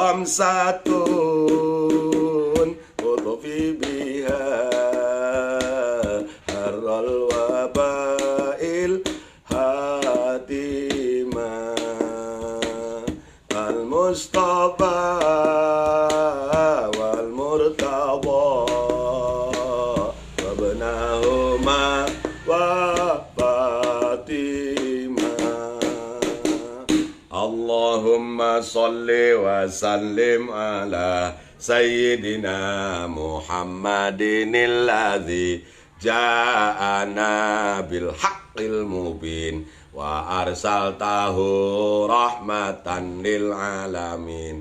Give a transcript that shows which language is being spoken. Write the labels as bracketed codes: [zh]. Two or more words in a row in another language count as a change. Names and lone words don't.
[ar] خمسة أطفي بها حر الوباء الحاطمة المصطفى والمرتضى وابناهما وفاطمة. اللهم صل وسلم على سيدنا محمد الذي جاءنا بالحق المبين وأرسلته رحمة للعالمين.